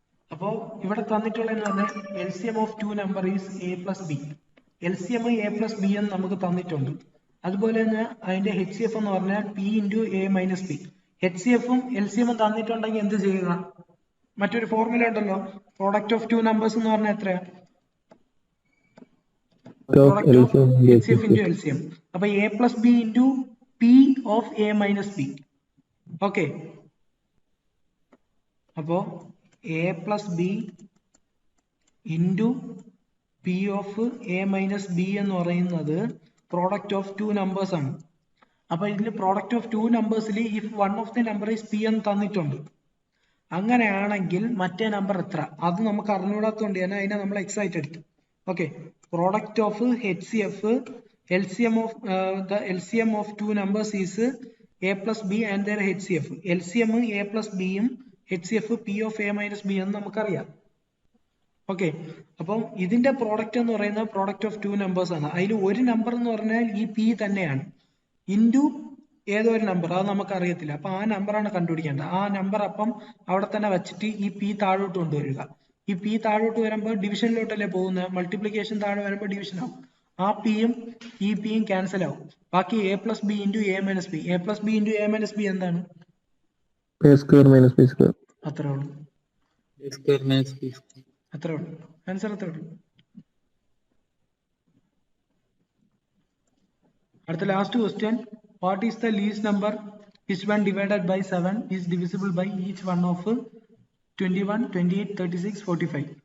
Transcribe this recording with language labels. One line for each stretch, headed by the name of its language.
Malayalam: അപ്പോ ഇവിടെ തന്നിട്ടുള്ളതെന്ന് പറഞ്ഞാൽ
English: LCM of two number is a + b.
Malayalam: LCM A plus B എന്ന് നമുക്ക് തന്നിട്ടുണ്ട്. അതുപോലെ തന്നെ അതിന്റെ HCF എന്ന് പറഞ്ഞാൽ P into A minus P. HCF-ഉം LCM-ഉം തന്നിട്ടുണ്ടെങ്കിൽ എന്ത് ചെയ്യുക? മറ്റൊരു ഫോർമുല ഉണ്ടല്ലോ,
English: product of two numbers
Malayalam: എന്ന് പറഞ്ഞാൽ എത്രയാ?
English: Product of HCF into LCM. അപ്പൊ A plus B into P of A minus B.
Malayalam: Okay, അപ്പോ A plus B into P of A minus B എന്ന് പറയുന്നത് പ്രോഡക്റ്റ് ഓഫ് ടു നമ്പേഴ്സ് ആണ്. അപ്പൊ ഇതിന് product of two നമ്പേഴ്സിൽ
English: if one of the number is
Malayalam: P എന്ന് തന്നിട്ടുണ്ട്, അങ്ങനെയാണെങ്കിൽ മറ്റേ നമ്പർ എത്ര അത് നമുക്ക് അറിഞ്ഞൂടാത്തതുകൊണ്ട് തന്നെ അതിനെ നമ്മൾ എക്സൈറ്റ് എടുത്തു.
English: Okay, product of HCF LCM of two numbers is A plus B and their HCF.
Malayalam: LCM A plus B യും HCF P of A minus B എന്ന് നമുക്കറിയാം. ഓക്കെ, അപ്പം ഇതിന്റെ പ്രോഡക്റ്റ് എന്ന് പറയുന്നത് പ്രോഡക്റ്റ് ഓഫ് ടു നമ്പേഴ്സ് ആണ്. അതിൽ ഒരു നമ്പർ എന്ന് പറഞ്ഞാൽ ഈ P തന്നെയാണ്, ഇൻറ്റു ഏതോ ഒരു നമ്പർ, അത് നമുക്ക് അറിയത്തില്ല. അപ്പൊ ആ നമ്പറാണ് കണ്ടുപിടിക്കേണ്ടത്. ആ നമ്പർ അപ്പം അവിടെ തന്നെ വെച്ചിട്ട് ഈ P താഴോട്ട് കൊണ്ടുവരിക. ഈ P താഴോട്ട് വരുമ്പോൾ ഡിവിഷനിലോട്ടല്ലേ പോകുന്നത്, മൾട്ടിപ്ലിക്കേഷൻ താഴെ വരുമ്പോൾ ഡിവിഷൻ ആവും. ആ Pയും ഈ Pയും ക്യാൻസൽ ആവും.
English: ബാക്കി A plus B into A minus B. A plus B into A minus B എന്താണ്? A square minus B square.
Malayalam: അത്രേ ഉള്ളൂ.
English: A square minus B square.
Malayalam: അത്രേ ഉള്ളൂ, ആൻസർ അത്രേ ഉള്ളൂ.
English: അടുത്ത last question, what is the least number which when divided by 7 is divisible by each one of 21, 28, 36, 45.